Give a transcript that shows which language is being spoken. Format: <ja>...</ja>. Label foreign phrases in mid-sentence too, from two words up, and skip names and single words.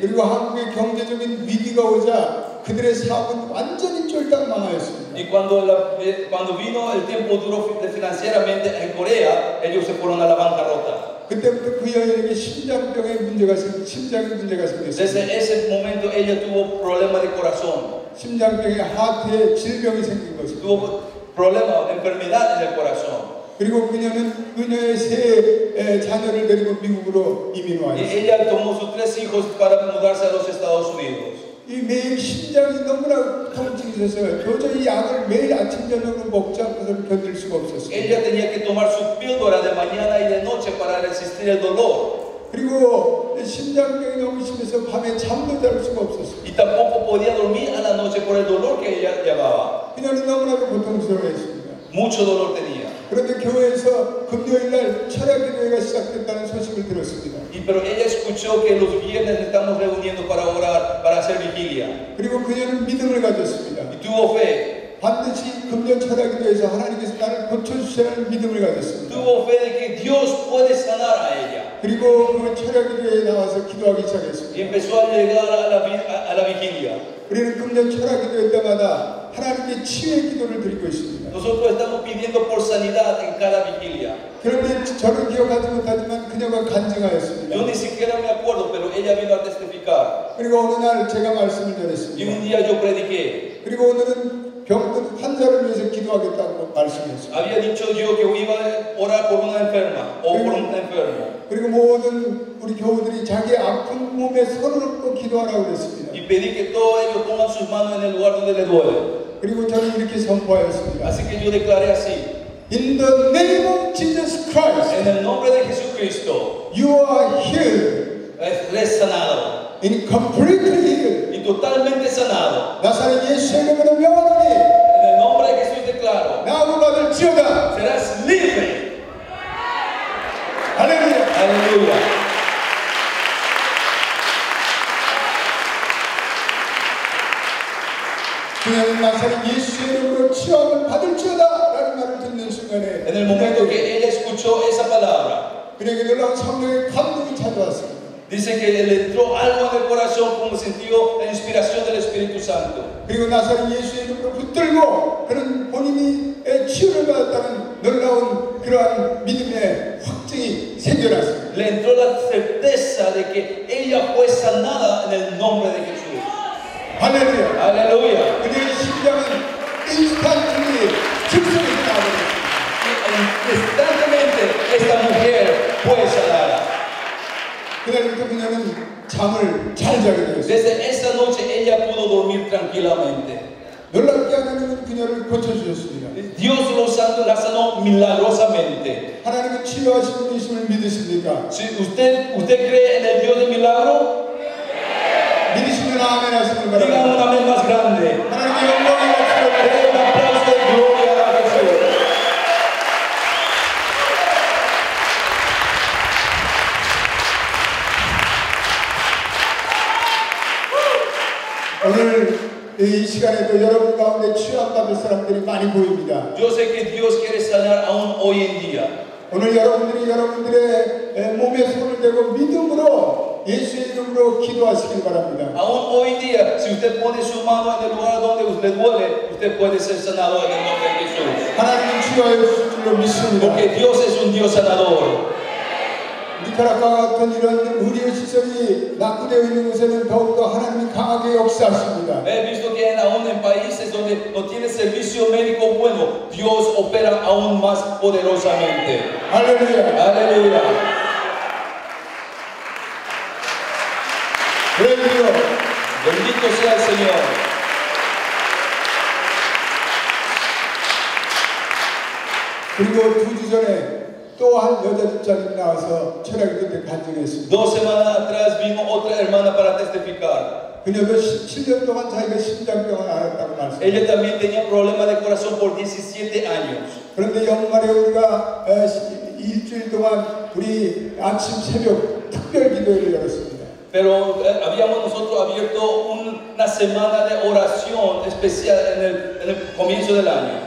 <ko>그리고 한국의 경제적인 위기가 오자 그들의 사업은 완전히 쫄딱 망하였습니다.</ko> <es>Y cuando vino el tiempo duro financieramente en Corea, ellos se fueron a la bancarrota.</es> <ko>그때부터 그 여인에게 심장병의 문제가 생겼습니다.</ko> <es>Desde ese momento ella tuvo problemas de corazón.</es> <ko>심장병의 하트에 질병이 생긴 것입니다.</ko> <es>Tuvo problemas, enfermedad en el corazón.</es> <ko>그리고 그녀의 세 자녀를 데리고 미국으로 이민 와</ko> <es>Y</es> <ko>있습니다.</ko> <es>ella tomó sus 3 hijos para mudarse a los Estados Unidos.</es> <ko>이 매일 심장이 너무나 통증이 있어서 도저히 약을 매일 아침 저녁으로 먹지 않고서는 견딜 수가 없었어요.</ko> <es>Ella tenía que tomar su píldora de mañana y de noche para resistir el dolor.</es> <ko>그리고 심장병이 너무 심해서 밤에 잠도 잘 수가 없었어요.</ko> <es>Y tampoco podía dormir a la noche por el dolor que ella llevaba.</es> <ko>그녀는 너무나도 고통스러워했습니다.</ko> <es>Mucho dolor tenía.</es> <ko>그런데 교회에서 금요일날 철야기도회가 시작됐다는 소식을 들었습니다.</ko> <es>Pero ella escuchó que los viernes estamos reuniendo para orar, para hacer vigilia.</es> <ko>그리고 그녀는 믿음을 가졌습니다.</ko> <es>Y tuvo fe.</es> <ko>반드시 금요 철야기도회에서 하나님께서 나를 고쳐주시는 믿음을 가졌습니다.</ko> <es>Tuvo fe de que Dios puede sanar a ella.</es> <ko>그리고 그 철야기도회에 나와서 기도하기 시작했습니다.</ko> <es>Y empezó a llegar a la vigilia.</es> <ko>우리는 금요 철야기도회 때마다 하나님께 치유의 기도를 드리고 있습니다.</ko> <es>Nosotros estamos pidiendo por sanidad en cada vigilia.</es> <ko>그런데 저는 기억하지 못하지만 그녀가 간증하였습니다.</ko> <es>Yo ni siquiera me acuerdo, pero ella vino a testificar.</es> <ko>그리고 어느 날 제가 말씀을</ko> <es>Y</es> <ko>전했습니다.</ko> <es>un día yo prediqué.</es> <ko>그리고 오늘은 병든 환자를 위해서 기도하겠다고 말씀했습니다.</ko> <es>Había dicho yo que iba a orar por una enferma o por un enfermo.</es> <ko>그리고 모든 우리 교우들이 자기 아픈 몸에 손을 얹고 기도하라고 그랬습니다.</ko> <es>Y pedí que todos ellos pongan sus manos en el lugar donde les duele.</es> <ko>그리고 저는 이렇게 선포하였습니다.</ko> <es>Así que yo declaré así.</es> <en>In the name of Jesus Christ,</en> <es>En el nombre de Jesucristo,</es> <en>you are healed,</en> <es>eres sanado.</es> <en>in completely healed.</en> <es>Y totalmente sanado.</es> <ko>나사렛 예수의 이름으로 명하노니</ko> <es>En el nombre de Jesús declaro.</es> <ko>나무 받을지어다.</ko> <es>Serás libre.</es> <ko>할렐루야.</ko> <es>Aleluya.</es> <ko>그녀는 나사렛 예수의 이름으로 치유함을 받을지어다 라는 말을 듣는 순간에</ko> <es>En el momento que ella escuchó esa palabra,</es> <ko>그에게 놀라운 성령의 감동이 찾아왔습니다.</ko> <es>dice que le entró algo en el corazón como sintió la inspiración del Espíritu Santo.</es> <ko>그리고 나사렛 예수의 이름으로 붙들고 그는 본인이 치유를 받았다는 놀라운 그러한 믿음의 확증이 생겨났습니다.</ko> <es>Le entró la certeza de que ella fue sanada en el nombre de Jesús.</es> <ko>할렐루야.</ko> <es>Aleluya.</es> <ko>그녀의 심장은 인스턴트리 즉석에서 나버렸습니다.</ko> <es>Instantáneamente esta mujer fue sanada.</es> <ko>그날부터 그녀는 잠을 잘 자게 되었습니다.</ko> <es>Desde esa noche ella pudo dormir tranquilamente.</es> <ko>놀랍게 하나님은 그녀를 고쳐주셨습니다.</ko> <es>Dios la sanó milagrosamente.</es> <ko>하나님은 치유하신 분이심을 믿으십니까?</ko> <es>Si usted cree en el Dios de milagro,</es> <ko>믿으시면 아멘 하시길</ko> <es>diga un</es> <ko>바랍니다.</ko> <es>amén más grande.</es> <ko>하나님의 영광이 없으면</ko> <es>Dele un aplauso de gloria a Jesús.</es> <ko>오늘 이 시간에도 여러분 가운데 치유함 받을 사람들이 많이 보입니다.</ko> <es>Yo sé que Dios quiere sanar aún hoy en día.</es> <ko>오늘 여러분들이 여러분들의 몸에 손을 대고 믿음으로 예수의 이름으로 기도하시길 바랍니다.</ko> <es>Aún hoy en día, si usted pone su mano en el lugar donde le duele, usted puede ser sanado en el nombre de Jesús.</es> <ko>하나님은 치유하여 주실 줄로 믿습니다.</ko> <es>Porque Dios es un Dios sanador.</es> <ko>니카라과 같은 이런 의료 시설이 낙후되어 있는 곳에는 더욱더 하나님이 강하게 역사하십니다.</ko> <es>He visto que aún en países donde no tiene servicio médico bueno, Dios opera aún más poderosamente.</es> <ko>할렐루야.</ko> <es>Aleluya.</es> <ko>할렐루야.</ko> <es>Bendito sea el Señor.</es> <ko>그리고 2주 전에 또 한 여자 집사님 나와서 철학기도 때 간증했습니다.</ko> <es>2 semanas atrás vino otra hermana para testificar.</es> <ko>그녀도 17년 동안 자기가 심장병을 앓았다고 말씀했습니다.</ko> <es>Ella también tenía problemas de corazón por 17 años.</es> <ko>그런데 연말에 우리가 일주일 동안 우리 아침 새벽 특별 기도회를 열었습니다.</ko> <es>Pero habíamos nosotros abierto una semana de oración especial en el comienzo del año.</es>